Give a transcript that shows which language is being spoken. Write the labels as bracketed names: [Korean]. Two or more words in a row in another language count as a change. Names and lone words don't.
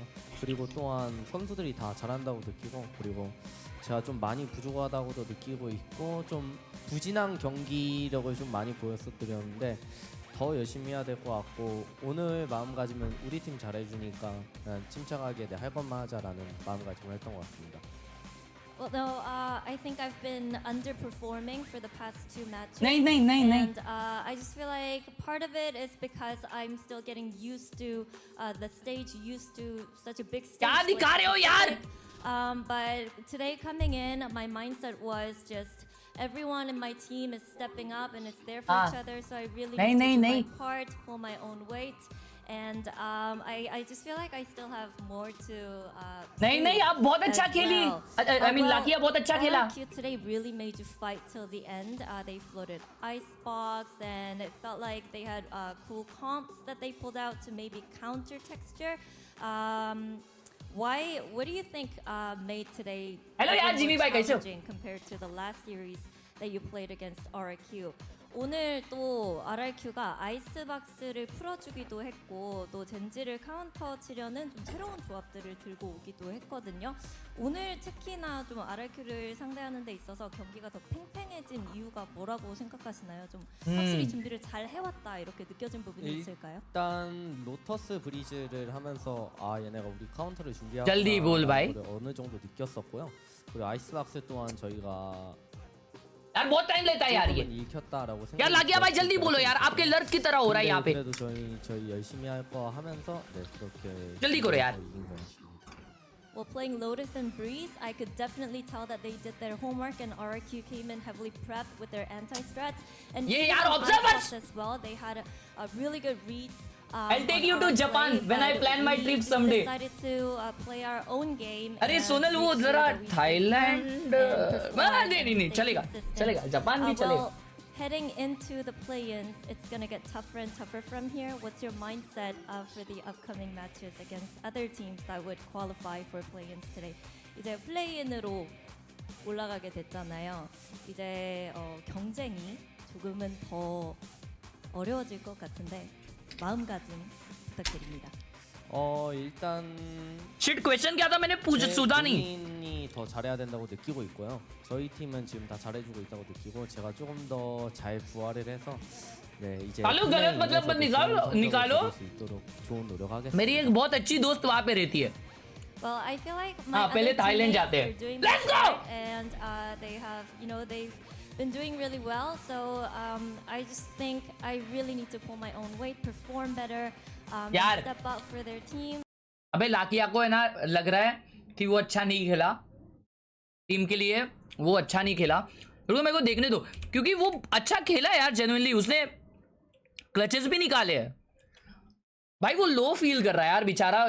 [Korean] 그리고 또한 선수들이 다 잘한다고 느끼고 그리고 제가 좀 많이 부족하다고도 느끼고 있고 좀 부진한 경기력을 좀 많이 보였었는데 더 열심히 해야 될 것 같고 오늘 마음가짐은 우리 팀 잘해주니까 그냥 침착하게 할 것만 하자라는 마음가짐을 했던 것 같습니다. [English] Well, no, I think I've been underperforming for the past 2 matches. [Hindi] नहीं. [English] And I just feel like part of it is because I'm still getting used to the stage, used to such a big stage. [Hindi] क्या दिखा रहे हो यार? [English] But today coming in, my mindset was just everyone in my team is stepping up and it's there for each other. So I really need to do my part, pull my own weight. And I just feel like I still have more to [Hindi] नहीं आप बहुत अच्छा खेली. [English] I mean [Hindi] लाकिया बहुत अच्छा खेला. [English] RQ today really made you fight till the end. They floated icebox and it felt like they had cool comps that they pulled out to maybe counter texture. What do you think made today challenging compared to the last series that you played against RQ? [Korean] 오늘 또 RRQ가 아이스박스를 풀어주기도 했고 또 젠지를 카운터 치려는 좀 새로운 조합들을 들고 오기도 했거든요. 오늘 특히나 좀 RRQ를 상대하는 데 있어서 경기가 더 팽팽해진 이유가 뭐라고 생각하시나요? 좀 확실히 준비를 잘 해왔다 이렇게 느껴진 부분이 있을까요? 일단 로터스 브리즈를 하면서 얘네가 우리 카운터를 준비하고 [Hindi] जल्दी बोल भाई. [Korean] 어느 정도 느꼈었고요. 그리고 아이스박스 또한 저희가 [Hindi] यार बहुत टाइम लेता है यार ये. यार लाकिया भाई जल्दी बोलो यार आपके लर्क की तरह हो रहा है यहाँ पे. [Korean] 그래도 저희 열심히 할 거 하면서 그렇게 [Hindi] जल्दी करो यार. [English] Well, playing Lotus and Breeze, I could definitely tell that they did their homework and RRQ came in heavily prepped with their anti-strats. And [Hindi] ये यार observers [English] as well, they had a really good read. I'll take you to Japan when I plan my trip someday. Decided to play our own game. [Hindi] अरे सोनल वो जरा थाईलैंड नहीं चलेगा जापान भी चलेगा. [English] Heading into the play-ins, it's gonna get tougher and tougher from here. What's your mindset for the upcoming matches against other teams that would qualify for play-ins today? [Korean] 이제 플레이-인으로 올라가게 됐잖아요. 이제 경쟁이 조금은 더 어려워질 것 같은데. 마음가짐 부탁드립니다. 일단 [English] shit question [Hindi] क्या था मैंने पूछ सुधा नहीं. [Korean] 본인이 더 잘해야 된다고 느끼고 있고요. 저희 팀은 지금 다 잘해주고 있다고 느끼고 제가 조금 더 잘 부활을 해서 네 이제 [Hindi] सालो गलत मतलब मत निकालो. [Korean] 수 있도록 좋은 노력하겠습니다. [Hindi] मेरी एक बहुत अच्छी दोस्त वहाँ पे रहती है. [English] Well, I feel like my [Hindi] हाँ, पहले [English] other [Hindi] थाईलैंड [English] teammates [Hindi] जाते हैं. [English] are doing Let's their go! part, and they have, they've been doing really well. So I just think I really need to pull my own weight, perform better, [Hindi] यार. [English] step up for their team. [Hindi] अबे लाकिया को है ना लग रहा है कि वो अच्छा नहीं खेला टीम के लिए. वो अच्छा नहीं खेला. रुको मेरे को देखने दो क्योंकि वो अच्छा खेला यार. जेन्युइनली उसने क्लचेस भी निकाले हैं. भाई वो लो फील कर रहा है यार बेचारा.